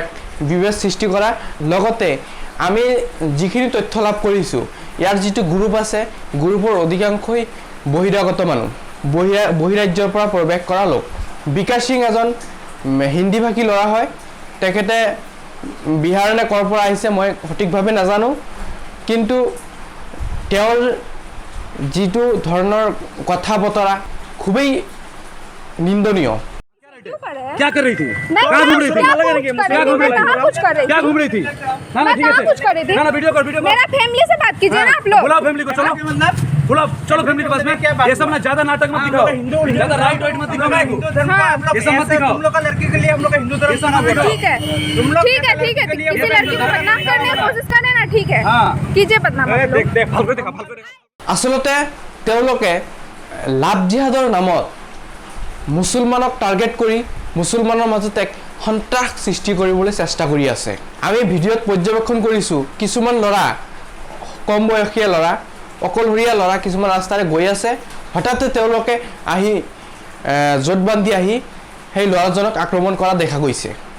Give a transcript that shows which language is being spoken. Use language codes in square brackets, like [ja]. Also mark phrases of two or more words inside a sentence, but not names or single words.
[as] বিভেদ সৃষ্টি কৰা লগতে আমি যিখিনি তথ্য লাভ কৰিছোঁ ইয়াৰ যিটো গ্ৰুপ আছে গ্ৰুপৰ অধিকাংশই বহিৰাগত মানুহ বহিৰাজ্যৰ পৰা প্ৰৱেশ কৰা লোক বিকাশ সিং এজন হিন্দীভাষী ল'ৰা হয় তেখেতে বিহাৰ নে ক'ৰ পৰা আহিছে মই সঠিকভাৱে নাজানো কিন্তু তেওঁৰ যিটো ধৰণৰ কথা বতৰা খুবেই নিন্দনীয় [hi] क्या कर रही थी कहाँ घूम रही थी क्या घूम रही थी क्या घूम रही थी ना ना ठीक है ना ना वीडियो कर मेरा फैमिली से बात कीजिए ना आप लोग बुलाओ फैमिली को चलो बुलाओ चलो फैमिली के पास में ये सब ना ज्यादा नाटक मत दिखाओ ज्यादा राइट वाइट मत दिखाओ ये सब मत दिखाओ तुम लोग का लड़की के लिए हम लोग का हिंदू धर्म से ठीक है ठीक है किसी लड़की को बदनाम करने की कोशिश करें ना ठीक है कीजिए बदनाम देख देख फालतू देखा [as] আচলতে তেওঁলোকে লাভ জিহাদৰ নামত মুছলমানক টাৰ্গেট কৰি মুছলমানৰ মাজত এক সন্ত্ৰাস সৃষ্টি কৰিবলৈ চেষ্টা কৰি আছে আমি ভিডিঅ'ত পৰ্যবেক্ষণ কৰিছোঁ কিছুমান ল'ৰা কম বয়সীয়া ল'ৰা অকলশৰীয়া ল'ৰা কিছুমান ৰাস্তাৰে গৈ আছে হঠাতে তেওঁলোকে আহি জোট বান্ধি আহি সেই ল'ৰাজনক আক্ৰমণ কৰা দেখা গৈছে